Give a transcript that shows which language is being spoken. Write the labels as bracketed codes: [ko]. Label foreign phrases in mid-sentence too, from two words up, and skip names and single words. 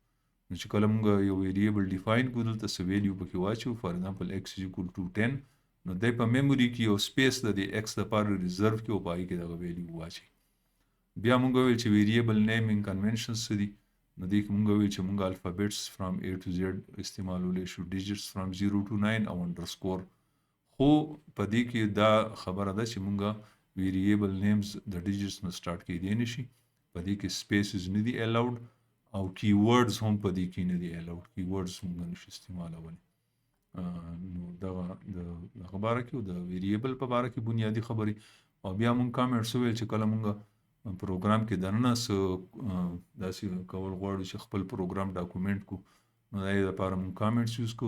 [ps] نو چې کله موږ یو ویریبل ډیفاین کړو دلته څه ویلیو پکې واچو [en] for example [ps] x = 10 نو دی په میموري کې یو سپیس د دې x لپاره ریزرو کې او پای کې دغه ویلیو واچي. بیا موږ ویل چې [en] variable naming conventions [ps] څه دي. نو دې کې موږ ویل چې موږ [en] alphabets from A to Z [ps] استعمالولی شو، [en] digits from 0 to 9 [ps] او انډرسکور. خو په دې کې دا خبره ده چې موږ [en] variable names [ps] د ډیجټس نه سٹارټ کېدی نشي. په دې کې سپیسز نه دي الاود او [en] key words [ps] هم په دې کې نه دي الاود. [en] key words [ps] موږ نشو استعمالولی. نو دغه د خبره کې د ویریبل په اړه کې بنیادی خبرې او بیا موږ کامنټس ویل چې کله موږ پروګرام کې دننه څه داسې کول غواړو چې خپل پروګرام ډاکومنټ کو نو د دې لپاره موږ کامنټس یوز کوو.